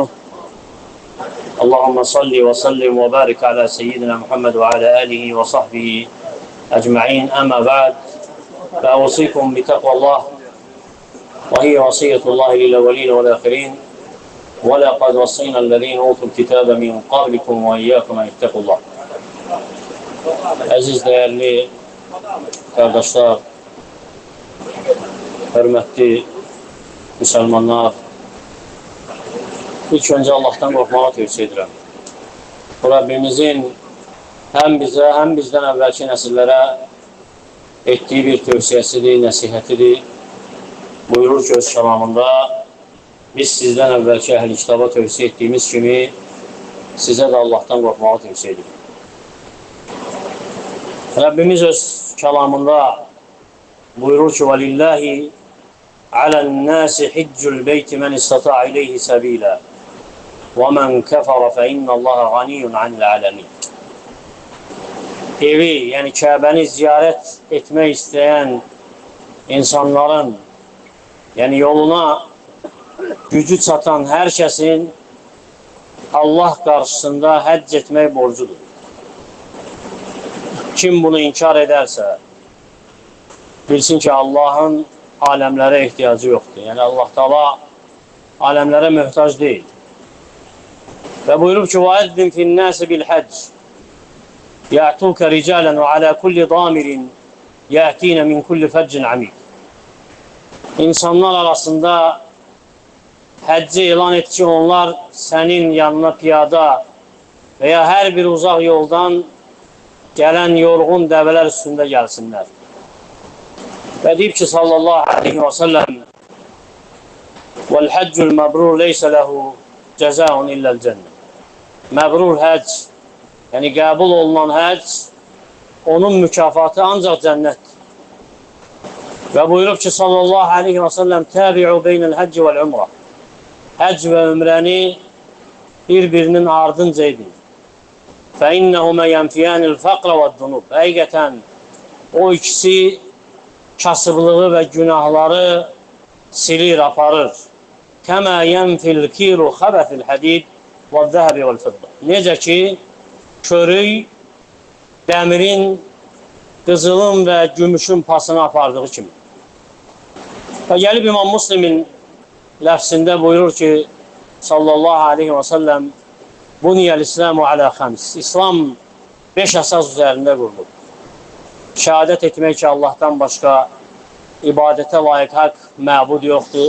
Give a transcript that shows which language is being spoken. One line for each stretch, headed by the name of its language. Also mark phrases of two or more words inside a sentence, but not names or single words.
Arabic: اللهم صل وسلم وبارك على سيدنا محمد وعلى آله وصحبه أجمعين. أما بعد، فأوصيكم بتقوى الله، وهي وصية الله للأولين والآخرين. ولقد وصينا الذين أوتوا الكتاب من قبلكم وإياكم أن اتقوا الله.
Turkish: Əziz, değerli kardeşler, hürmetli Müslümanlar, ilk önce Allah'tan korkmağı
Azerbaijani: tövsiye edirəm.
Turkish: Rabbimizin hem bize hem bizden evvelki nesillere ettiği bir tövsiyesidir, nəsihətidir. Buyurur ki
Azerbaijani: öz kəlamında,
Turkish: biz sizden evvelki əhl-i kitaba tövsiye ettiğimiz kimi size de Allah'tan korkmağı
Azerbaijani: tövsiye edirik. Rabbimiz öz kəlamında buyurur ki
Arabic: وَلِلَّهِ عَلَى النَّاسِ حِجُّ الْبَيْتِ مَنِ اسْتَطَاعَ إِلَيْهِ سَبِيلًا وَمَنْ كَفَرَ فَإِنَّ اللّٰهَ غَنِيٌّ عَنِ الْعَالَمِينَ.
Turkish: Evi, yani Kabe'ni ziyaret etmek isteyen insanların, yani yoluna gücü çatan herkesin Allah karşısında həcc etmek borcudur. Kim bunu inkar ederse bilsin ki Allah'ın alemlere ihtiyacı yoktur. Yani Allah Teala alemlere mühtaç değil. Ve buyurup ki
Arabic: وَاَذِّنْ فِي النَّاسِ بِالْحَجِّ يَعْتُوكَ رِجَالًا وَعَلَى كُلِّ ضَامِرٍ يَأْتِينَ مِنْ كُلِّ فَجٍّ عَمِيقٍ.
Turkish: İnsanlar arasında həcci ilan et ki onlar senin yanına piyada veya her bir uzak yoldan gelen yorgun develer üstünde gelsinler. Ve deyip ki
Arabic: صلى الله عليه وسلم وَالْحَجُّ الْمَبْرُورُ لَيْسَ لَهُ جَزَاءٌ إِلَّا الْجَنَّةِ.
Azerbaijani: Məbrur həcc, yani qəbul olunan həcc, onun mükafatı ancak cennettir.
Turkish: Ve buyurup ki
Arabic: صلى الله عليه وسلم تَابِعُوا بَيْنَ الْحَجِّ وَالْعُمْرَةِ.
Azerbaijani: Həcc ve ümrəni birbirinin ardınca edin.
Arabic: فَاِنَّهُمَ يَنْفِيَانِ الْفَقْرَ وَالذُّنُوبِ.
Azerbaijani: Həqiqətən o ikisi kasıblığı ve günahları silir, aparır.
Arabic: كَمَا يَنْفِ الْكِيرُ خَبَثِ الْحَدِيدِ وَالذَّهَبِ وَالْفِضَّةِ.
Azerbaijani: Necə ki, körük dəmirin, qızılın ve gümüşün pasını apardığı kimi.
Turkish: Ve gelip İmam Müslim'in lafzında buyurur ki
Arabic: صلى الله عليه وسلم بني الإسلام على خمس.
Turkish: İslam 5 esas üzerinde kurulur. Şehadet etmek ki Allah'tan başka ibadete layık hak mabud yoktur.